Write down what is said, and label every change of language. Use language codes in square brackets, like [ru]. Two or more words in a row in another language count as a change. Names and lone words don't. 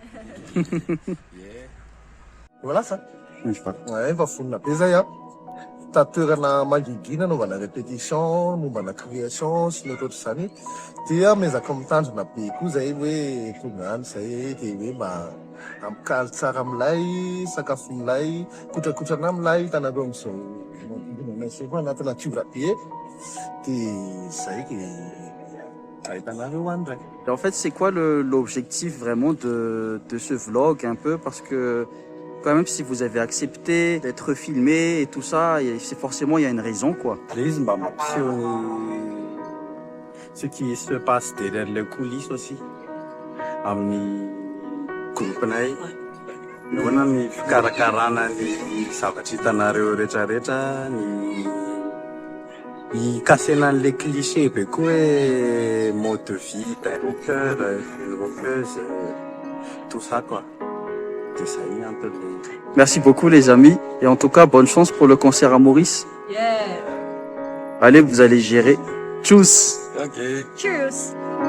[fr] Voilà ça. [mg] Efa fonina be zay a. Tatoerana mangingina naovana répétition, mombana création sy ny ohatrohatr'izany. Dia mezaka mitandrina be koa zay hoe tonga any zay dia hoe mba ampikaly tsara amilay, sakafo milay, kotrakotrana amilay hitanareo amin'izao manodidina anay koa anaty natiora be. Dia zay ke ahitanareo any ndray. [fr] En fait, c'est quoi l'objectif vraiment de ce vlog un peu? Parce que quand même, si vous avez accepté d'être filmé et tout ça, c'est forcément, il y a une raison, quoi. Ce qui se passe derrière les coulisses aussi. [mg] Amin'ny groupenay. Noana ny fikarakarana ny zavatra hitanareo rehetrarehetra, ny kasena an'le cliché be koa hoe [fr] mode de vie d'un rocker, une rockeuse, tout ça quoi. Merci beaucoup les amis et en tout cas bonne chance pour le concert à Maurice. Yeah. Allez, vous allez gérer. Tchuss. Ok. Cheers.